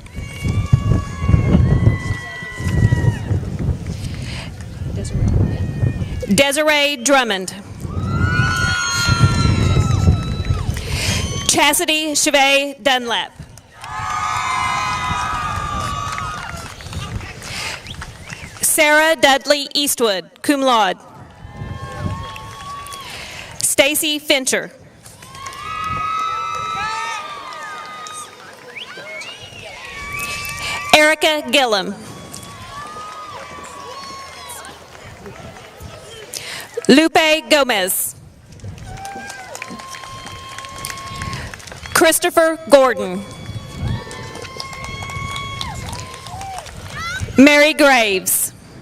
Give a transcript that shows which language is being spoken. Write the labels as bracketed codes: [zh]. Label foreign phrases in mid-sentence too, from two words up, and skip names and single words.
[en] Desiree Drummond. Chastity Chevay Dunlap. Sarah Dudley Eastwood, [la] cum laude. [en] Stacy Fincher. Erica Gillum. Lupe Gomez. Christopher Gordon. Mary Graves.